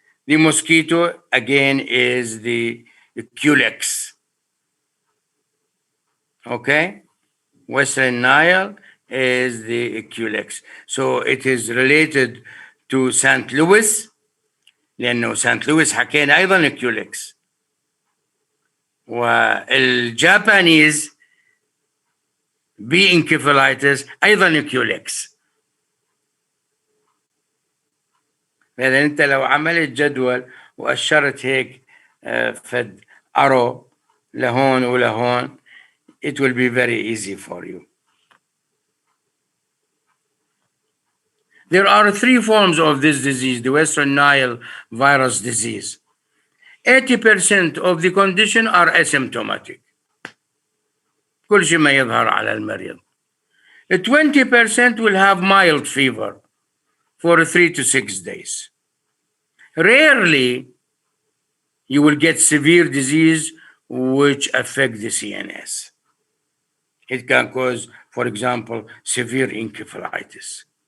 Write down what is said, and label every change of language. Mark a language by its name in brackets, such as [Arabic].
[English] The mosquito, again, is the Culex. Okay? Western Nile is the Culex. So it is related to St. Louis, [Arabic] لأنه [English] St. [Arabic] Louis حكينا أيضا Culex. والجابانيز بي انكفالايتس أيضا Culex. فإذا أنت لو عملت جدول وأشرت هيك فد أرو لهون ولهون, [English] it will be very easy for you. There are 3 forms of this disease, the Western Nile virus disease. 80% of the condition are asymptomatic. [Arabic] كل شيء ما يظهر على المريض. [English] 20% will have mild fever for 3 to 6 days. Rarely you will get severe disease which affect the CNS. It can cause, for example, severe encephalitis.